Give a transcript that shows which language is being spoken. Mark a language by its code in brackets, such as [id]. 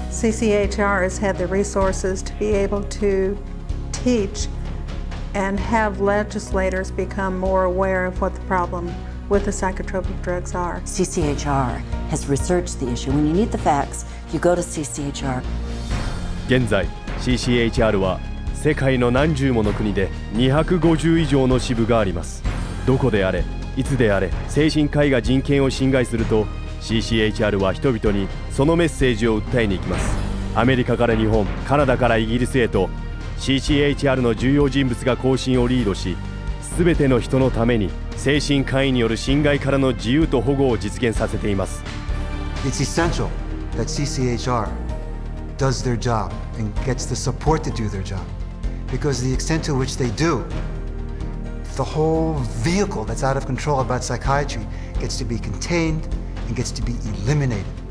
[en] CCHR has had the resources to be able to teach and have legislators become more aware of what the problem with the psychotropic drugs are. CCHR has researched the issue. When you need the facts, you go to CCHR. [ja] 現在 CCHR は世界の何十もの国で250以上の支部があります。どこであれ、いつであれ、精神科医が人権を侵害すると CCHR は人々にそのメッセージを訴えに行きます。アメリカから日本、カナダからイギリスへとCCHR の重要人物が行進をリードし、すべての人のために精神科医による侵害からの自由と保護を実現させています。 [en] It's essential that CCHR does their job and gets the support to do their job, because the extent to which they do, the whole vehicle that's out of control about psychiatry gets to be contained and gets to be eliminated.